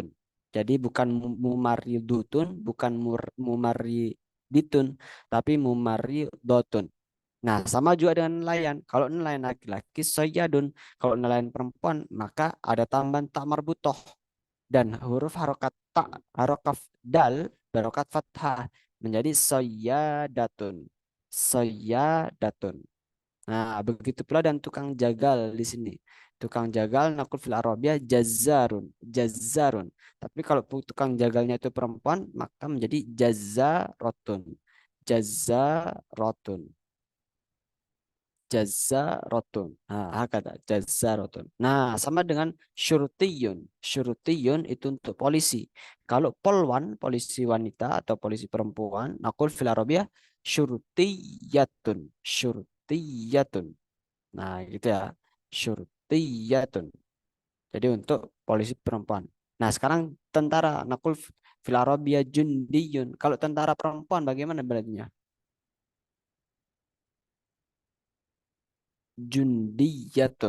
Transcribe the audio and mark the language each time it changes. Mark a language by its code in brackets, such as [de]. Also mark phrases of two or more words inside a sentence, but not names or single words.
[id] Jadi bukan mumaridutun, bukan mumariditun, tapi mumaridotun. Nah, sama juga dengan nelayan. Kalau nelayan laki-laki, soyadun. Kalau nelayan perempuan, maka ada tambahan tak marbutoh dan huruf harokat tak harokat dal barokat fathah menjadi [ar] صيادة صيادة. [id] Nah, begitu pula dan tukang jagal di sini. Tukang jagal [ar] نقول في العربية جزار. [id] Tapi kalau tukang jagalnya itu perempuan maka menjadi [ar] جزارة جزارة جزارة. [id] Nah, [ar] هكذا جزارة. [id] Nah, sama dengan syurtiyun. Syurtiyun itu untuk polisi. Kalau polwan, polisi wanita atau polisi perempuan, [ar] نقول في العربية شرطية. [id] Syurtiyatun. Nah, gitu ya. Syurtiyatun. Jadi untuk polisi perempuan. Nah, sekarang tentara. [ar] نقول في العربية جندي. [id] Kalau tentara perempuan bagaimana berarti? Jundiyatun.